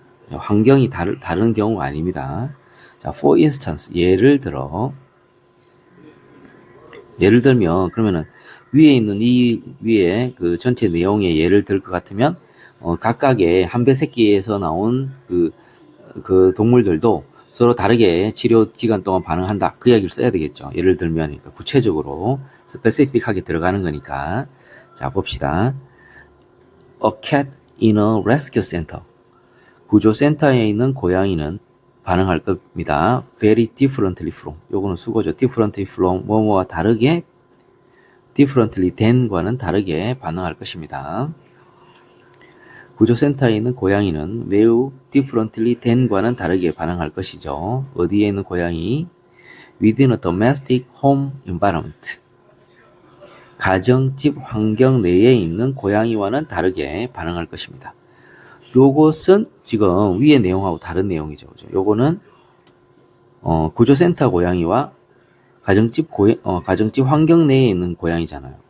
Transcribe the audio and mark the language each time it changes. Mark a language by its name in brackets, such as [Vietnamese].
[Korean] 환경이 다른 경우가 아닙니다. 자, [English] for instance, [Korean] 예를 들면, 그러면은, 위에 있는 위에 그 전체 내용의 예를 들 것 같으면, 각각의 한 배 새끼에서 나온 그 동물들도 서로 다르게 치료 기간 동안 반응한다. 그 이야기를 써야 되겠죠. 예를 들면, 그러니까 구체적으로, 스페시픽하게 들어가는 거니까. 자, 봅시다. [English] A cat in a rescue center. [Korean] 구조센터에 있는 고양이는 반응할 겁니다. [English] very differently from. [Korean] 요거는 수거죠. [English] differently from [Korean] 뭐뭐와 다르게 [English] differently than [Korean] 과는 다르게 반응할 것입니다. 구조센터에 있는 고양이는 매우 [English] differently than [Korean] 과는 다르게 반응할 것이죠. 어디에 있는 고양이? [English] within a domestic home environment. [Korean] 가정집 환경 내에 있는 고양이와는 다르게 반응할 것입니다. 요것은 지금 위의 내용하고 다른 내용이죠. 요거는 구조센터 고양이와 가정집 환경 내에 있는 고양이잖아요.